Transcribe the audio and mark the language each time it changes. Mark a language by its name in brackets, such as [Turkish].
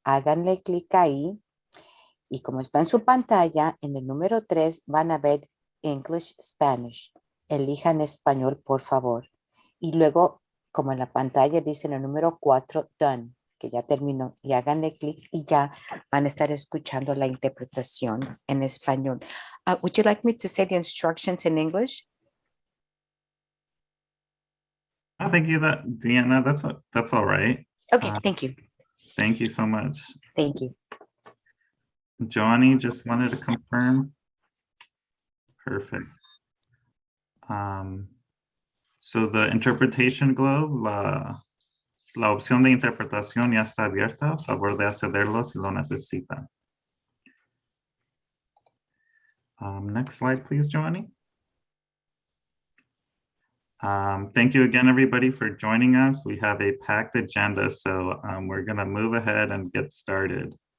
[Spanish] Háganle clic ahí. Y como está en su pantalla, en el número 3 van a ver English, Spanish. Elijan español, por favor. Y luego, como en la pantalla dice en el número 4, Done, que ya terminó. Y háganle clic y ya van a estar escuchando la interpretación en español. [English] Would you like me to say the instructions in English? Thank you, Diana. That's all right. Okay, thank you. Thank you so much. Thank you. Johnny just wanted to confirm. Perfect. [Spanish] So the interpretation globe, la opción de interpretación ya está abierta. A favor de accederlo si lo necesitan. [English] Next slide, please, Johnny. Thank you again, everybody, for joining us. We have a packed agenda, so we're going to move ahead and get started.